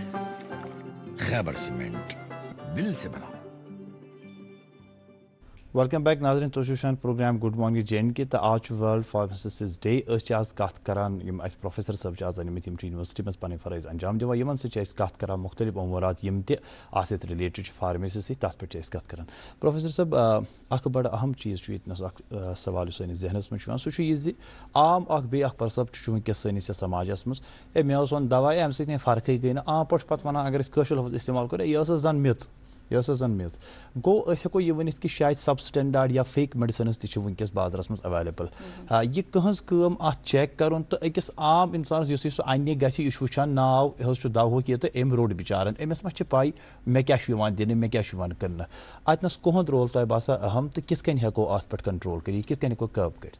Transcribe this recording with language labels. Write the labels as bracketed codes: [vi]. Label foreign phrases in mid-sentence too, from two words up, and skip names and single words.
[ur] خیبر سیمنٹ دل سے بنا. [ks] ویلکم بیک ناظرین تُہۍ چھِو وٕچھان پروگرام گڈ مارننگ جے اینڈ کے تہٕ آز چھُ [en] World Pharmacists Day. [ks] أسۍ چھِ آز کتھ کران یِم اَسہِ پروفیسر صٲب چھِ آز أنمٕتۍ یِم چھِ یونیورسٹی منٛز پنٕنۍ فرٲیض انجام دِوان یِمن سۭتۍ چھِ أسۍ کتھ کران مختلف امورات یِم تہِ اتھ سۭتۍ رِلیٹڈ چھِ فارمیسی سۭتۍ تتھ پٮ۪ٹھ چھِ أسۍ کتھ کران. پروفیسر صٲب اکھ بڑٕ اہم چیٖز چھُ ییٚتنس اکھ سوال یُس سٲنِس ذہنس منٛز چھُ یِوان سُہ چھُ یہِ زِ عام اکھ بیٚیہِ اکھ پرسپٹ چھُ وٕنکیٚس سٲنِس یتھ سماجس منٛز مےٚ اوس اوٚن دوا امہِ سۭتۍ نہٕ فرقٕے گٔے نہٕ عام پٲٹھۍ پتہٕ ونان اگر أسۍ کٲشُر لفظ استعمال کرو یہِ ٲس زن میٚژ گوٚو أسۍ ہٮ۪کو یہِ ؤنِتھ کہِ شاید [en] sub standard or fake medicines [ks] تہِ چھِ وٕنکیٚس بازرس منٛز ایویلیبل. یہِ کٕہٕنٛز کٲم اتھ چیک کرُن تہٕ أکِس عام انسانس یُس سُہ اننہِ گژھِ یہِ چھُ وٕچھان ناو یہِ حظ چھُ دَوہُک یہِ تہٕ أمۍ روٚٹ بِچارن أمِس ما چھِ پاے مےٚ کیاہ چھُ یِوان دِنہٕ مےٚ کیاہ چھُ یِوان کٕننہٕ اتنس کُہُنٛد رول تۄہہِ باسان اہم تہٕ کِتھ کٔنۍ ہٮ۪کو اتھ پٮ۪ٹھ کنٹرول کٔرِتھ کِتھ کٔنۍ ہٮ۪کو کٲب کٔرِتھ.